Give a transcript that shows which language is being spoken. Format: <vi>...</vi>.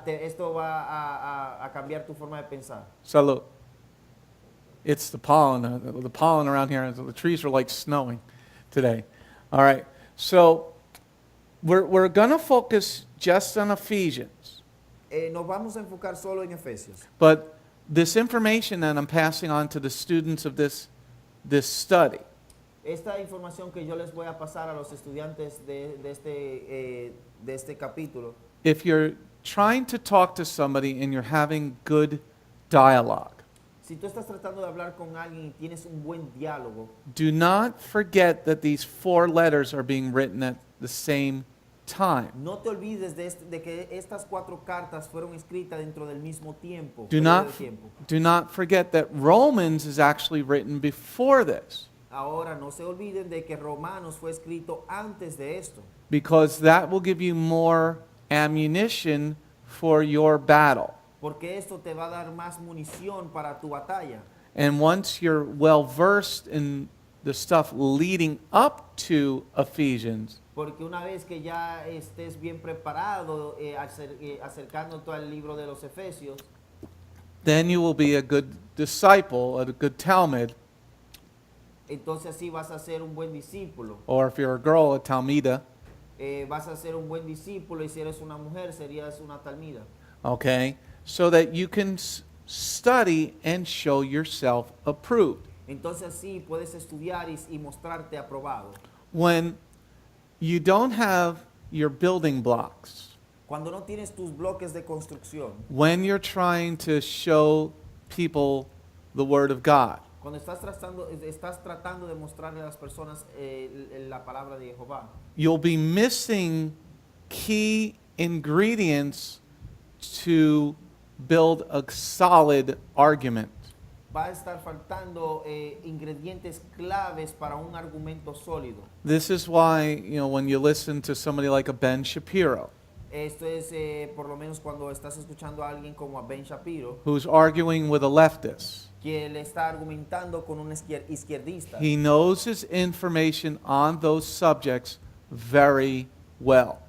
<es>esto va a cambiar tu forma de pensar. Salud.</es> <en>It's the pollen. The pollen around here, the trees are like snowing today. All right. So we're going to focus just on Ephesians.</en> <es>Nos vamos a enfocar solo en Efesios.</es> <en>But this information that I'm passing on to the students of this study,</en> <es>Esta información que yo les voy a pasar a los estudiantes de este capítulo,</es> <en>if you're trying to talk to somebody and you're having good dialogue,</en> <es>si tú estás tratando de hablar con alguien y tienes un buen diálogo,</es> <en>do not forget that these 4 letters are being written at the same time.</en> <es>no te olvides de que estas 4 cartas fueron escritas dentro del mismo tiempo.</es> <en>Do</en> <es>periodo</es> <en>not,</en> <es>de tiempo.</es> <en>do not forget that Romans is actually written before this,</en> <es>Ahora no se olviden de que Romanos fue escrito antes de esto,</es> <en>because that will give you more ammunition for your battle.</en> <es>porque esto te va a dar más munición para tu batalla.</es> <en>And once you're well versed in the stuff leading up to Ephesians,</en> <es>Porque una vez que ya estés bien preparado acercándote al libro de los Efesios,</es> <en>then you will be a good disciple, a good Talmud,</en> <es>entonces sí vas a ser un buen discípulo.</es> <en>or if you're a girl, a Talmida,</en> <es>Vas a ser un buen discípulo y si eres una mujer serías una talmida.</es> <en>okay, so that you can study and show yourself approved.</en> <es>Entonces sí puedes estudiar y mostrarte aprobado.</es> <en>When you don't have your building blocks,</en> <es>Cuando no tienes tus bloques de construcción,</es> <en>when you're trying to show people the Word of God,</en> <es>cuando estás tratando de mostrarle a las personas la palabra de Jehová,</es> <en>you'll be missing key ingredients to build a solid argument.</en> <es>va a estar faltando ingredientes claves para un argumento sólido.</es> <en>This is why, when you listen to somebody like a Ben Shapiro,</en> <es>Esto es por lo menos cuando estás escuchando a alguien como a Ben Shapiro,</es> <en>who's arguing with a leftist,</en> <es>que le está argumentando con un izquierdista.</es> <en>he knows his information on those subjects very well.</en>